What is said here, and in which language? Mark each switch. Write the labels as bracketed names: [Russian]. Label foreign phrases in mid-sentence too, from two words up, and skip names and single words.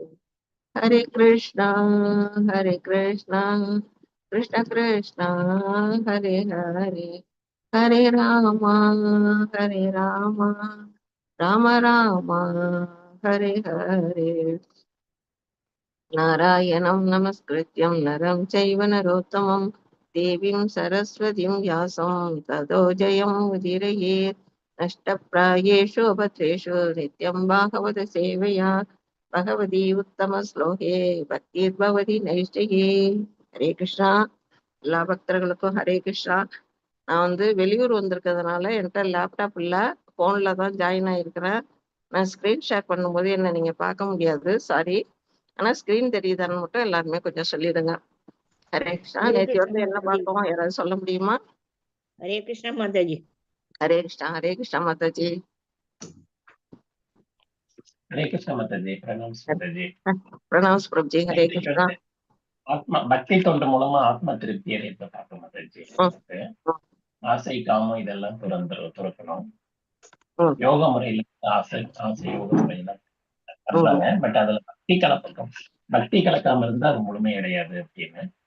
[Sanskrit] हरे कृष्णा कृष्ण कृष्ण हरे हरे हरे राम राम राम हरे हरे. नारायणं नमस्कृत्यं नरं चैव नरोत्तमं देवीं सरस्वतीं व्यासं ततो जयमुदीरयेत् नष्टप्रायेषु भद्रेषु नित्यं भागवत सेवया भगवती उत्तमश्लोके भक्तिर्भवति नैष्टिके हरे कृष्णा [Tamil] எல்லா பக்தர்களுக்கும் ஹரே கிருஷ்ணா. நான் வெளியூர் வந்திருக்கிறதுனால என்கிட்ட லேப்டாப் இல்லை, ஃபோனில் தான் ஜாயின் ஆகிருக்கிறேன். நான் [English] screen share [Tamil] பண்ணும்போது என்ன நீங்கள் பார்க்க முடியாது, சாரி. ஆனால் ஸ்க்ரீன் தெரியுதான்னு மட்டும் எல்லாருமே கொஞ்சம் சொல்லிடுங்க. ஹரே கிருஷ்ணா. நேற்று என்ன பார்த்தோம், யாராவது சொல்ல முடியுமா? [Hindi] हरे कृष्णा माता जी। [Tamil] ஹரே கிருஷ்ணா மாதாஜி. [Hindi] हरे कृष्ण माताजी, प्रणाम्स माताजी. [Tamil] பிரணாம்ஸ் பிரபுஜி. ஹரே கிருஷ்ணா. ஆத்மா பக்தி தொண்டு மூலமா ஆத்ம திருப்தி அடைந்த பார்க்க மாதாஜி. ஆசை காமம் இதெல்லாம் துறக்கணும். யோக முறையில ஆசை யோக முறையில பண்றாங்க. பட் அதுல பக்தி கலக்காம இருந்தா அது முழுமையடையாது அப்படின்னு.